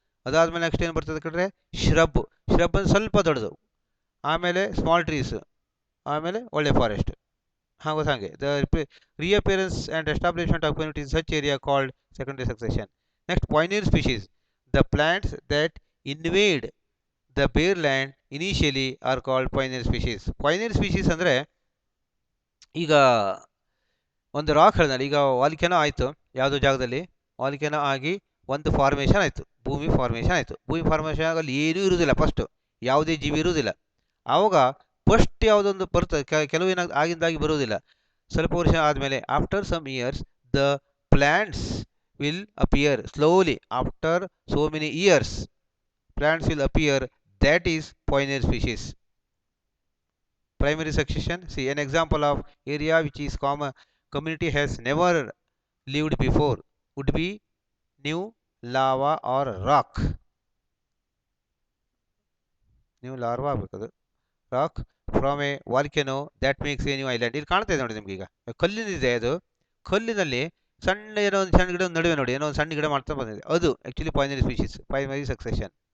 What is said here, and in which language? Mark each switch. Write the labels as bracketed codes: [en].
[kn] ಅದಾದಮೇಲೆ ನೆಕ್ಸ್ಟ್ ಏನು ಬರ್ತದೆ ಕಂಡ್ರೆ ಶ್ರಬ್. ಶ್ರಬ್ ಅಂದರೆ ಸ್ವಲ್ಪ ದೊಡ್ಡದು, ಆಮೇಲೆ ಸ್ಮಾಲ್ ಟ್ರೀಸ್, ಆಮೇಲೆ ಒಳ್ಳೆ ಫಾರೆಸ್ಟ್. [en] ಹಾಗೆ the reappearance and establishment of community in such area called secondary succession. Next, pioneer species. The plants that invade the bare land initially are called pioneer species. [kn] Pioneer species ಅಂದರೆ ಈಗ ಒಂದು rock ಹೇಳಿದ್ರೆ, ಈಗ volcano ಆಯಿತು ಯಾವುದೋ ಜಾಗದಲ್ಲಿ, volcano ಆಗಿ ಒಂದು ಫಾರ್ಮೇಷನ್ ಆಯಿತು, ಭೂಮಿ ಫಾರ್ಮೇಷನ್ ಆಯಿತು. ಭೂಮಿ ಫಾರ್ಮೇಷನ್ ಆಗಲ್ಲಿ ಏನೂ ಇರುವುದಿಲ್ಲ, ಫಸ್ಟು ಯಾವುದೇ ಜೀವಿ ಇರುವುದಿಲ್ಲ. ಆವಾಗ ಫಸ್ಟ್ ಯಾವುದೊಂದು ಬರ್ತದೆ, ಕೆಲವು ಆಗಿಂದಾಗಿ ಬರುವುದಿಲ್ಲ. ಸ್ವಲ್ಪ ವರ್ಷ ಆದಮೇಲೆ [en] After some years the plants will appear slowly. After so many years plants will appear. That is pioneer species. Primary succession. See an example of area which is common community has never lived before would be new lava or rock. New lava [kn] ಆಗಬೇಕದು, [en] Rock from a volcano that makes a new island. [kn] ಇಲ್ಲಿ ಕಾಣ್ತಾ ಇದೆ ನೋಡಿ ನಿಮ್ಗೆ, ಈಗ ಕಲ್ಲಿನಿದೆ, ಅದು ಕಲ್ಲಿನಲ್ಲಿ ಸಣ್ಣ ಏನೋ ಒಂದು ಸಣ್ಣ ಗಿಡ ನಡುವೆ ನೋಡಿ ಏನೋ ಒಂದು ಸಣ್ಣ ಗಿಡ ಮಾಡ್ತಾ ಬಂದಿದೆ, ಅದು [en] Actually pioneer species, primary succession.